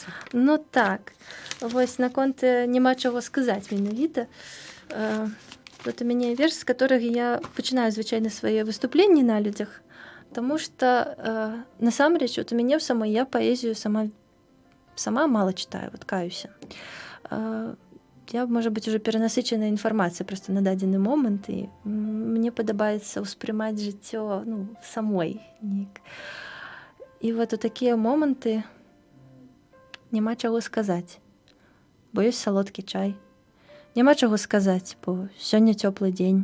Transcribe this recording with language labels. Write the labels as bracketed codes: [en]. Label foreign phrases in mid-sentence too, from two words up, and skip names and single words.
[be] Ну так. Вось наконт няма чаго сказаць менавіта. Вот у мяне верш, з которых я пачынаю звычайна свае выступленні на людзях, таму што насамрэч вот у мяне ў самой я паэзію сама [ru] мало читаю, [be] вот каюся. [ru] Я, может быть, уже перенасычена [be] інфармацыя просто на дадзены момант, і мне падабаецца ўспрымаць жыццё самой. І вот у такія моманты няма чаго сказаць, бо ёсць салодкі чай. Няма чаго сказаць, бо сёння цёплы дзень.